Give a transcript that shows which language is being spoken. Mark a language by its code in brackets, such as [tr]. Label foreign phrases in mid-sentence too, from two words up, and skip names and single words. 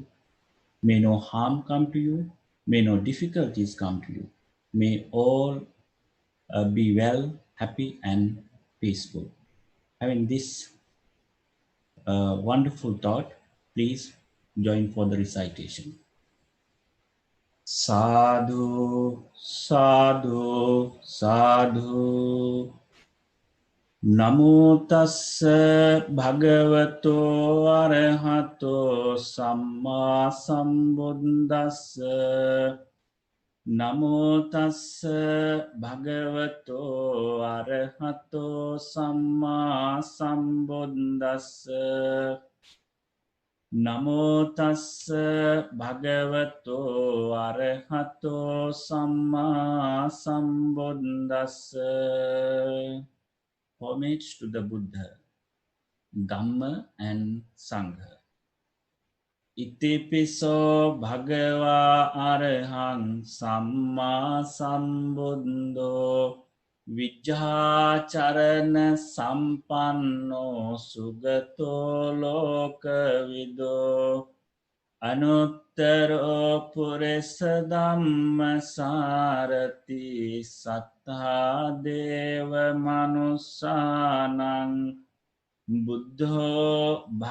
[en] May no harm come to you. May no difficulties come to you. May all be well, happy, and peaceful. Having this wonderful thought, please join for the recitation. [pi] Sadhu, sadhu, sadhu. Namo tassa bhagavato arahato samma sambuddhassa. Namo tassa bhagavato arahato samma sambuddhassa. නමෝ තස්ස භගවතෝ අරහතෝ සම්මා සම්බුද්දස්ස. [en] Homage to the Buddha, Dhamma and Sangha. [pi] Itipiso bhagava arahang samma sambuddho vijjhacharana sampanno sugato lokavido anuttaro purisa dhamma sarati sattha deva manusanang බුද්ධෝ